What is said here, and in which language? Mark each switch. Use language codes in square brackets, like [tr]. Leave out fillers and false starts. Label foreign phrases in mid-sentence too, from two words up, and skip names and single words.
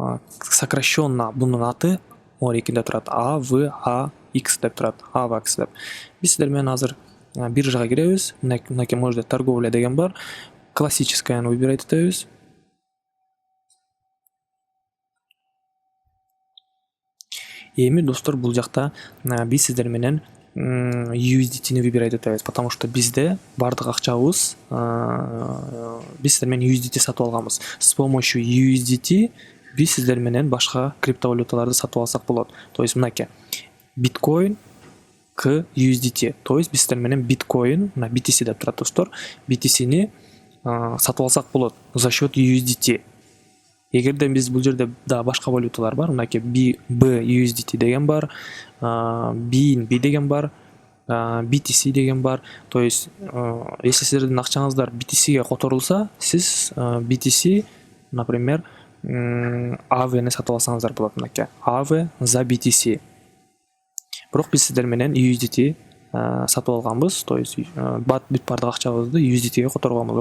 [ky] Сокращенно бунун аты оор экинде турат AVAX деп турат, AVAX деп. Биз сиздер менен азыр биржага киребиз. Мынакей [ru] можно торговля [ky] деген бар. [ru] Классическаяны выбирать [ky] этебиз. Эми достор, бул жакта биз сиздер менен USDT-ни выбирать этебиз, [ru] потому что [ky] бизде бардык акчабыз биз сиздер менен USDT сатып алганбыз. [ru] С помощью [ky] USDT биз сиздер менен башка криптовалюталарды сатып алсак болот. [ru] То есть [ky] мынакей биткоин к USDT. [ru] То есть [ky] биз сиздер менен биткоин, мына BTC деп турат достор, BTC-ни сатып алсак болот [ru] за счет [ky] USDT. Эгерде биз бул жерде да башка валюталар бар, мынакей BUSDT деген бар, BNB деген бар, BTC деген бар. [ru] То есть если [ky] сиздердин акчаңыздар BTC-ге которулса, сиз BTC, например, AV-ни сатып алсаңыздар болот, мынакей AV за BTC. Бирок биз сиздер менен USDT сатып алганбыз, [ru] то есть [ky] бүт бардык акчабызды USDT-ге которгонбуз.